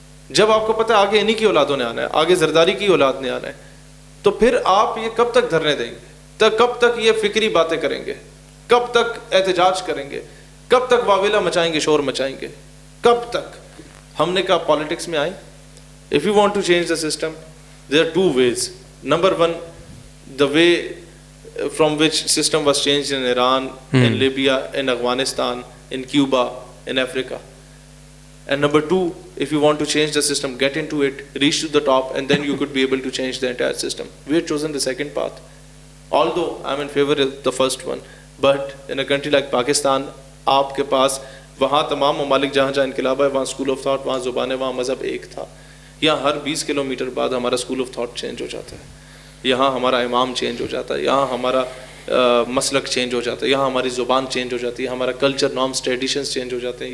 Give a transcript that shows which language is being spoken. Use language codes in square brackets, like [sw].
[ur] جب آپ کو پتہ ہے آگے انہی کی اولادوں نے آنا ہے, آگے زرداری کی اولاد نے آنا ہے, تو پھر آپ یہ کب تک دھرنے دیں گے؟ کب تک یہ فکری باتیں کریں گے؟ کب تک احتجاج کریں گے؟ کب تک واویلا مچائیں گے, شور مچائیں گے؟ کب تک؟ ہم نے کہا پالیٹکس میں آئیں. [en] If you want to change the system, there are two ways. Number one, the way from which system was changed in Iran, in Libya, in Afghanistan, in Cuba, in Africa. And number two, if you want to change the system, get into it, reach to the top, and then you could be able to change the entire system. We have chosen the second path. Although I'm in favor of the first one, but in a country like Pakistan, [ur] آپ کے پاس وہاں تمام ممالک جہاں جہاں انقلاب ہے وہاں اسکول آف تھاٹ, وہاں زبان ہے, وہاں مذہب ایک تھا. یہاں ہر 20 کلومیٹر بعد ہمارا اسکول آف تھاٹ چینج ہو جاتا ہے, یہاں ہمارا امام چینج ہو جاتا ہے, یہاں ہمارا مسلک چینج ہو جاتا ہے, یہاں ہماری زبان چینج ہو جاتی ہے, ہمارا کلچر, نارمس, ٹریڈیشنس چینج ہو جاتے ہیں.